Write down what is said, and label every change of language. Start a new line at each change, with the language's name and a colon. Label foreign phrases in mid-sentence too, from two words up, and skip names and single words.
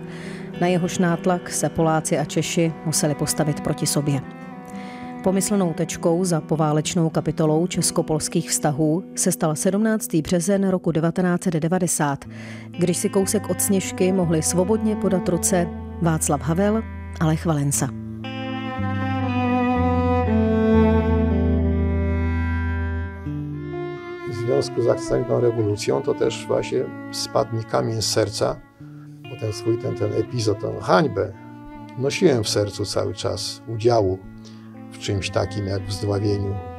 Czech: Na jehož nátlak se Poláci a Češi museli postavit proti sobě. Pomyslnou tečkou za poválečnou kapitolou česko-polských vztahů se stal 17. březen roku 1990, když si kousek od Sněžky mohli svobodně podat ruce Václav Havel a Lech Valensa.
Polish: W związku z następną rewolucją to też właśnie spadł mi kamień z serca, bo ten epizod, tę hańbę nosiłem w sercu cały czas, udziału w czymś takim jak w zdławieniu.